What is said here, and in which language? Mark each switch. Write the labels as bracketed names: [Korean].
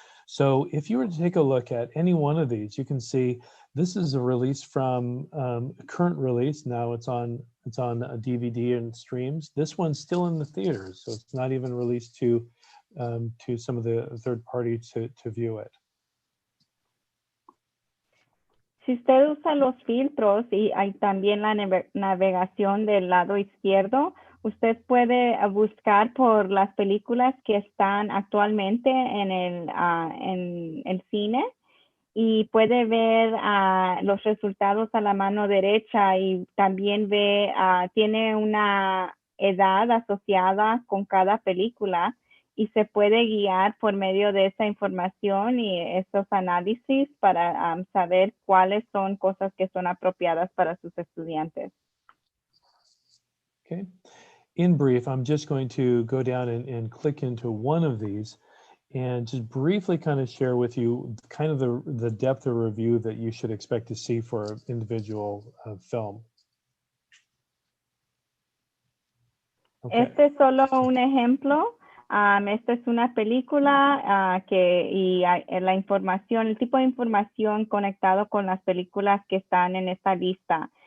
[English] So if you were to take a look at any one of these, you can see this is a release from a current release. Now it's on a DVD and streams. This one's still in the theaters, so it's not even released to some of the third party to view it. [Spanish] Si usted usa los filtros y hay también la navegación del lado izquierdo, usted puede buscar por las películas que están actualmente en el cine y puede ver los resultados a la mano derecha y también ve, tiene una edad asociada con cada película y se puede guiar por medio de esa información y esos análisis para saber cuáles son cosas que son apropiadas para sus estudiantes. [English] Okay. In brief, I'm just going to go down and click into one of these and just briefly kind of share with you kind of the depth of review that you should expect to see for an individual film. [Spanish] Okay. Este es solo un ejemplo Esta es una película la información, el tipo de información conectado con las películas que están en esta lista.